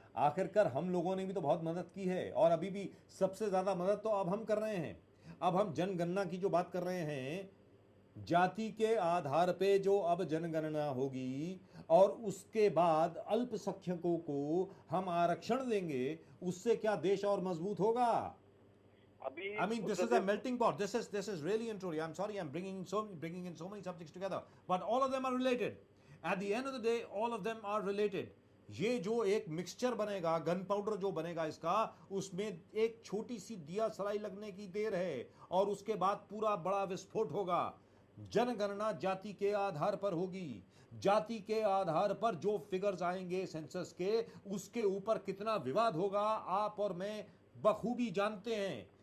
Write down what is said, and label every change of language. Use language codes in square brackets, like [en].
[hi] आखिरकार हम लोगों ने भी तो बहुत मदद की है, और अभी भी सबसे ज्यादा मदद तो अब हम कर रहे हैं। अब हम जनगणना की जो बात कर रहे हैं, जाति के आधार पे जो अब जनगणना होगी, और उसके बाद अल्पसंख्यकों को हम आरक्षण देंगे, उससे क्या देश और मजबूत होगा? [en] I mean, this is a melting pot. This is really and truly. I'm sorry, I'm bringing in so many subjects together, but all of them are related. At the end of the day, all of them are related. [hi] ये जो एक mixture बनेगा, gun powder जो बनेगा इसका, उसमें एक छोटी सी दिया सलाई लगने की देर है, और उसके बाद पूरा बड़ा विस्फोट होगा। जनगणना जाति के आधार पर होगी। जाति के आधार पर जो फिगर्स आएंगे सेंसस के, उसके ऊपर कितना विवाद होगा, आप और मैं बखूबी जानते हैं।